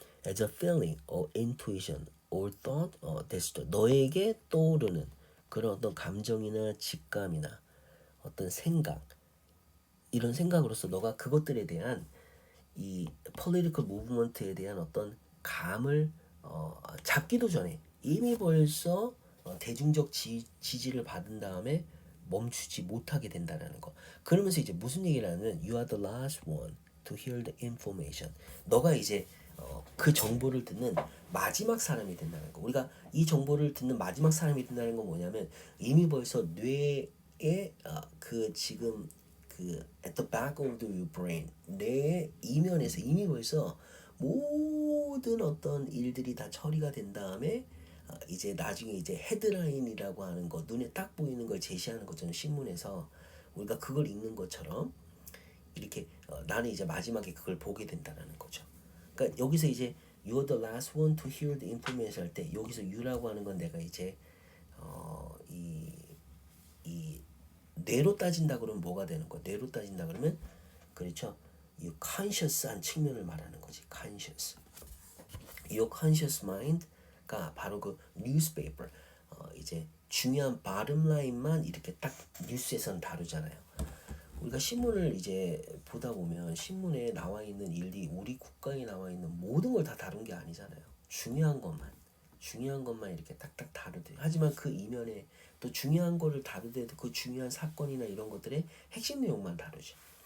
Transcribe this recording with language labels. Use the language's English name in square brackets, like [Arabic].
[English] As a feeling or intuition or thought, [Korean] 너에게 떠오르는 그런 어떤 감정이나 직감이나 어떤 생각, 이런 생각으로서 너가 그것들에 대한 이 [English] political movement [Korean] 에 대한 어떤 감을 잡기도 전에 이미 벌써 대중적 지지를 받은 다음에 멈추지 못하게 된다는 거. [English] 그러면서 이제 무슨 얘기를 하냐면 you are the last one to hear the information. [Korean] 너가 이제 그 정보를 듣는 마지막 사람이 된다는 거. 우리가 이 정보를 듣는 마지막 사람이 된다는 건 뭐냐면 이미 벌써 뇌에 그 지금 그 [English] at the back of your brain, [Korean] 뇌의 이면에서 이미 벌써 모든 어떤 일들이 다 처리가 된 다음에 이제 나중에 이제 헤드라인이라고 하는 거, 눈에 딱 보이는 걸 제시하는 것처럼 신문에서 우리가 그걸 읽는 것처럼 이렇게 나는 이제 마지막에 그걸 보게 된다는 거죠. 그러니까 여기서 이제 [English] you're the last one to hear the information [Korean] 할 때 여기서 you라고 하는 건 내가 이제 이 뇌로 따진다 그러면 뭐가 되는 거야? 뇌로 따진다 그러면 그렇죠. 이 conscious한 측면을 말하는 거지. [English] conscious. Your conscious mind가 [Korean] 바로 그 [English] newspaper. [Korean] 이제 중요한 bottom line만 이렇게 딱 뉴스에서는 다루잖아요. 우리가 신문을 이제 보다 보면 신문에 나와 있는 일이 우리 국가에 나와 있는 모든 걸 다 다룬 게 아니잖아요. 중요한 것만 이렇게 딱딱 다루대. 하지만 그 이면에 또 중요한 거를 다루더라도 그 중요한 사건이나 이런 것들의 핵심 내용만 다루죠.